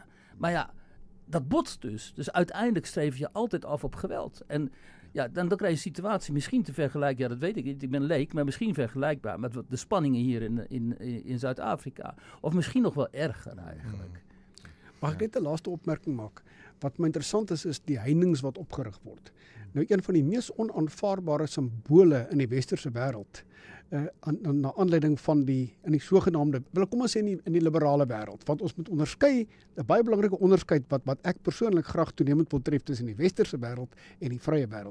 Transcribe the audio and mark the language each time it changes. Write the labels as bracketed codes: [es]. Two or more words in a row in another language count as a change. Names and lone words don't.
[nl] Maar ja, dat botst dus. Dus uiteindelijk streef je altijd af op geweld. En ja, dan krijg je een situatie misschien te vergelijken, ja dat weet ik niet, ik ben leek, maar misschien vergelijkbaar met de spanningen hier in Zuid-Afrika. Of misschien nog wel erger eigenlijk. [af] Mag ek net 'n laaste opmerking maak? Wat my interessant is die heininge wat opgerig word. Nou een van die mees onaanvaarbare simbole in die westerse wêreld, na aanleiding van in die sogenaamde, kom ons sê in die liberale wêreld, want ons moet onderskei, 'n baie belangrike onderskeid wat ek persoonlik graag toenemend wil tref tussen die westerse wêreld en die vrye wêreld.